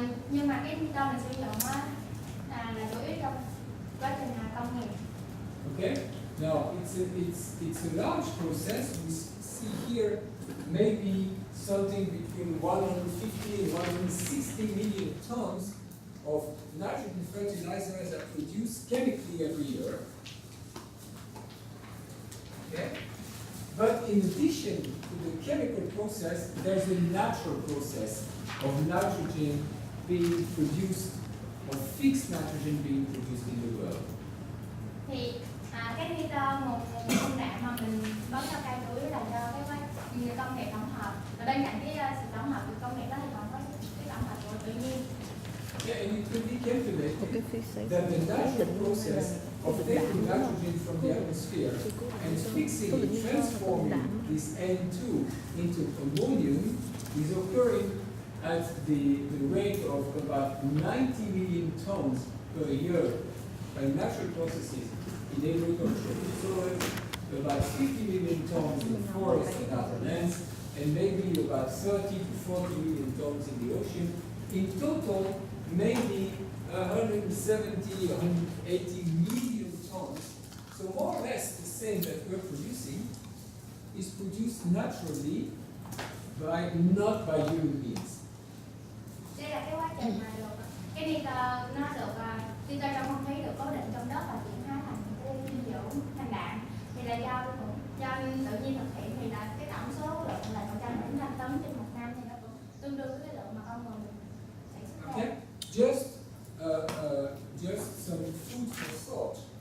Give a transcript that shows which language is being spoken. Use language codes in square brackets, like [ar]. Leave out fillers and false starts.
[vi] Nhưng mà cái nitơ mình sử dụng là chủ yếu trong quá trình công nghiệp. [en] Okay. Now it's a large process. We see here maybe something between 150 and 160 million tons of nitrogen fertilizers are produced chemically every year. Okay? But in addition to the chemical process, there's a natural process of nitrogen being produced, of fixed nitrogen being produced in the world. [vi] Thì cái nitơ một công đoạn mà mình bón cho cây chủ yếu là do cái công nghệ tổng hợp, và bên cạnh cái sự tổng hợp từ công nghệ đó thì còn có cái tổng hợp của tự nhiên. [en] Yeah, and it could be calculated that the natural process of taking nitrogen from the atmosphere and fixing it, transforming this N2 into ammonium is occurring at the rate of about 90 million tons per year by natural processes in agriculture, soil, about 50 million tons in forests and other lands, and maybe about 30 to 40 million tons in the ocean. In total, maybe 170, 180 million tons. So more or less the same that we're producing is produced naturally, not by human beings. [vi] Đây là cái quá trình mà được cái nitơ nitơ trong không khí được cố định trong đất và chuyển hóa thành cái dinh dưỡng thành đạm, thì là do tự nhiên thực hiện, thì là cái tổng số lượng là 175 tấn trên một năm, thì nó cũng tương đương với cái lượng mà con người sản xuất ra. [en] Okay, just some food for thought.